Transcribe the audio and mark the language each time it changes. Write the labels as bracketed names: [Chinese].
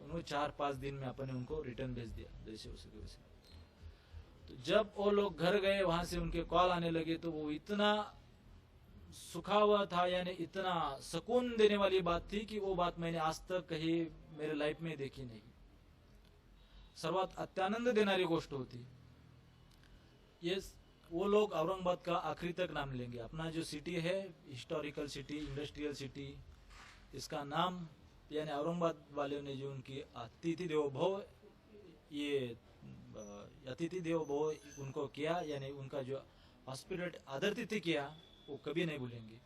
[Hindi] उन्होंने 4-5 दिन में अपन ने उनको रिटर्न भेज दिया जैसे हो सके वैसे। तो जब वो लोग घर गए, वहां से उनके कॉल आने लगे, तो वो इतना सुखा हुआ था, यानी इतना सुकून देने वाली बात थी कि वो बात मैंने आज तक कहीं मेरे लाइफ में देखी नहीं। [Marathi] सर्वात अत्यानंद देणारी गोष्ट होती। [Hindi] ये वो लोग औरंगाबाद का आखिरी तक नाम लेंगे। अपना जो सिटी है, हिस्टोरिकल सिटी, इंडस्ट्रियल सिटी, इसका नाम यानी औरंगाबाद वाले ने जो उनकी अतिथि देवो भव, ये अतिथि देवो भव उनको किया, यानी उनका जो हॉस्पिटल आदर किया, वो कभी नहीं भूलेंगे।